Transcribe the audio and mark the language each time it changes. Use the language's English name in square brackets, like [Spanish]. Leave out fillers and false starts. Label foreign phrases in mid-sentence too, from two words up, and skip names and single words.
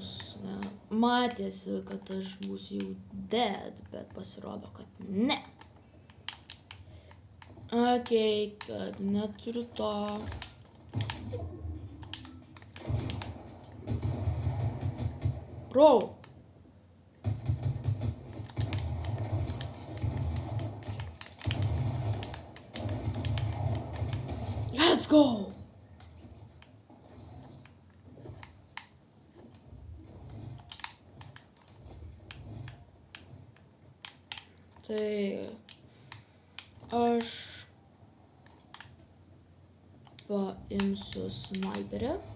[Lithuanian] Matėsi, kad aš būsiu jau dead, bet pasirodo, kad ne. Okei, kad neturiu to. Bro. [English] Let's go. [Lithuanian] Tai aš paimsiu sniperį.